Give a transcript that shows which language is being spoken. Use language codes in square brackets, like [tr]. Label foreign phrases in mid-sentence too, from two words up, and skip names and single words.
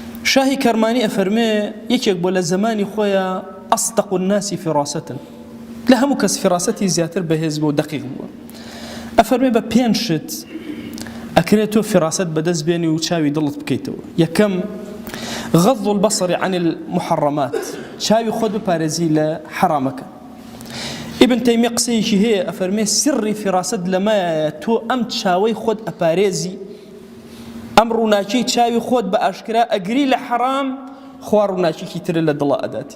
[ckb] شاهی کەرمانی ئەفەرمێ یەکێک بۆ لە زمانی خۆیە [ar] ئەصدق الناس فراسەتن، [ckb] لە هەموو کەس فراسەتی زیاتر بەهێز بوو و دەقیق بووە. ئەفەرمێ بە پێنج شت ئەکرێت تۆ فراست بەدەست بێنی و چاوی دڵت بکەیتەوە. [ar] یەکەم غض البصر عن المحرمات، [ckb] چاوی خۆت بپارێزی لە حرامەکە. ابن تەیمیە قسەیەکی هەیە ئەفەرمێ سری فراست لەمایە تۆ ئەم چاوەی خۆت ئەپارێزی، ئەم ڕووناکیی چاوی خۆت بە ئاشکرا ئەگری لە حرام، خوا ڕووناکیێکی ترە لە دڵە ئەداتی.